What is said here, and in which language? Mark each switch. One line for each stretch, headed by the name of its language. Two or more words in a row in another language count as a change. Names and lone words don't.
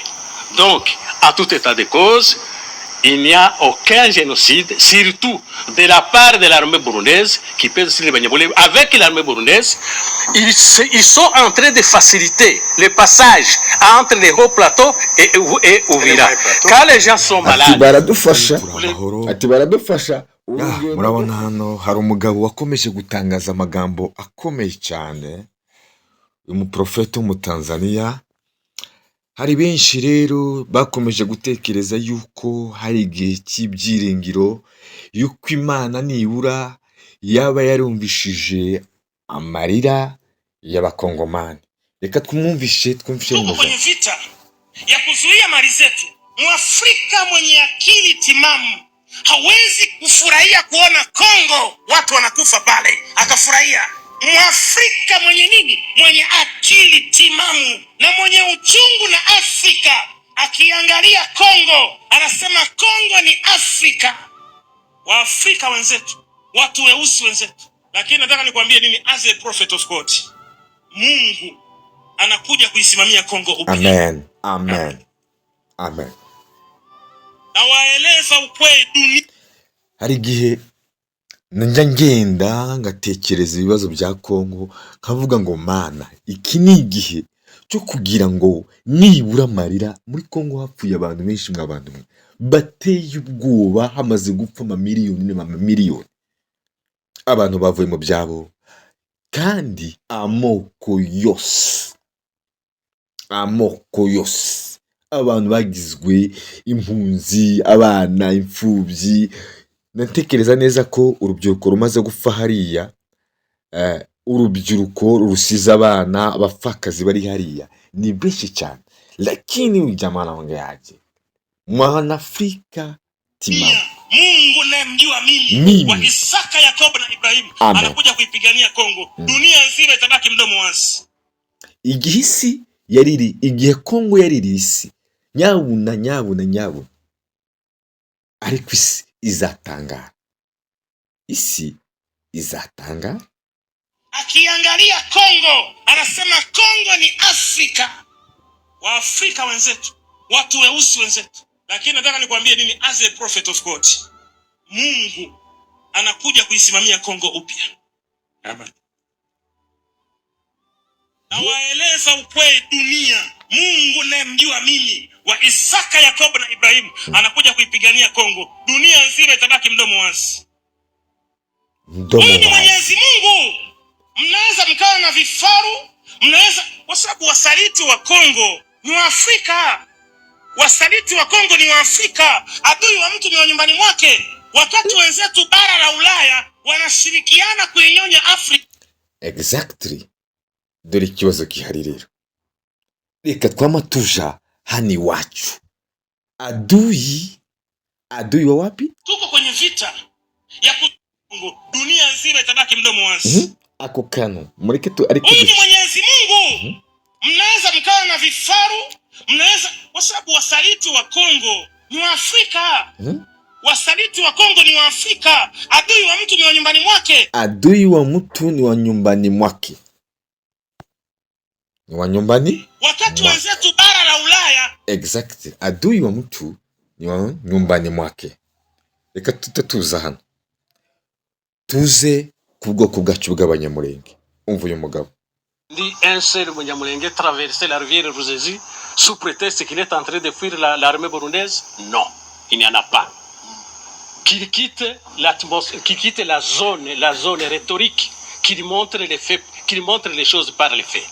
French: Donc, à tout état de cause, il n'y a aucun génocide, surtout de la part de l'armée burundaise qui pèse sur les Banyamulenge. Avec l'armée burundaise, ils sont en train de faciliter le passage entre les hauts plateaux et Uvira. Quand les gens sont malades,
Kinyarwanda: murabona hano hari umugabo wakomeje gutangaza amagambo akomeye cyane, umuprofeti w'umutanzaniya. Hari benshi rero bakomeje gutekereza yuko hari igihe cy'ibyiringiro yuko Imana nibura yaba yarumvishije amarira y'abakongomani. Reka twumvishe neza.
Swahili: Kwenye vita ya kuzuia mali zetu, Mwafrika mwenye akili timamu hawezi kufurahia kuona Kongo watu wanakufa pale akafurahia. Mwafrika mwenye nini? Mwenye akili timamu na mwenye uchungu na Afrika akiangalia Kongo anasema Kongo ni Afrika. Waafrika wenzetu, watu weusi wenzetu. Lakini nataka nikwambie nini,
English: as a prophet of God,
Swahili: Mungu anakuja kuisimamia Kongo upya. Amen. Amen. Amen. Na waeleza ukweli dunia.
Kinyarwanda: Hari igihe njya ngenda ngatekereza ibibazo bya Kongo, nkavuga ngo Mana, iki ni igihe cyo kugira ngo nibura amarira. Muri Kongo hapfuye abantu benshi, mw'abantu mwe bateye ubwoba, hamaze gupfa amamiliyoni n'amamiliyoni. Abantu bavuye mu byabo, kandi amoko yose, abantu bagizwe impunzi, abana, imfubyi. Natekereza neza ko urubyiruko rumaze gupfa hariya, urubyiruko rusize abana, abapfakazi bari hariya ni benshi cyane.
Swahili: Lakini ujamana wangeaje, mwana Afrika timamu, Mungu namjua mimi wa Isaka, Yakobo na Ibrahimu anakuja kuipigania Kongo. Dunia nzima itabaki mdomo wazi.
Kinyarwanda: Igihe Kongo yariri isi, nyabuna, ariko isi izatanga.
Swahili: Akiangalia Kongo anasema Kongo ni Afrika. Waafrika wenzetu, watu weusi wenzetu. Lakini nataka nikwambie nini,
English: as a prophet of God,
Swahili: Mungu anakuja kuisimamia Kongo upya. Amen. Na waeleza ukweli dunia, Mungu namjua mimi wa Isaka, Yakobo na Ibrahimu anakuja kuipigania Kongo. Dunia nzima itabaki mdomo wazi. Huyu ni Mwenyezi Mungu. Mnaweza mkawa na vifaru, mnaweza, kwa sababu wasaliti wa Kongo ni Waafrika. Wasaliti wa Kongo ni Waafrika. Adui wa mtu ni wa nyumbani mwake. Wakati wenzetu bara la Ulaya wanashirikiana kuinyonya Afrika.
English: Exactly.
Kinyarwanda: Dore ikibazo gihari rero. Reka twamatuja hani wacu.
Swahili: Adui wa wapi? Tuko kwenye vita ya Kongo. Dunia nzima itabaki mdomo wazi.
Kinyarwanda: Ako kano. Mureke tu ariko.
Swahili: Huyu ni Mwenyezi Mungu. Mnaweza mkawa na vifaru, mnaweza, kwa sababu wasaliti wa Kongo ni Waafrika. Wasaliti wa Kongo ni Waafrika. Adui wa mtu ni wa nyumbani mwake. Adui wa mtu ni wa nyumbani mwake. Ni wa nyumbani? Wakati wenzetu bara la Ulaya.
English: Exactly.
Swahili: Adui wa mtu ni wa nyumbani mwake.
Kinyarwanda: Reka tuza hano. Tuze ku bwoko bwacu bw'Abanyamulenge. Umva uyu mugabo.
French: Un seul Banyamulenge traverser la rivière Ruzizi sous prétexte qu'il est en train de fuir l'armée burundaise? Non, il n'y en a pas. Qu'il quitte l'atmosphère, qu'il quitte la zone rhétorique, qu'il montre les faits, qu'il montre les choses par les faits.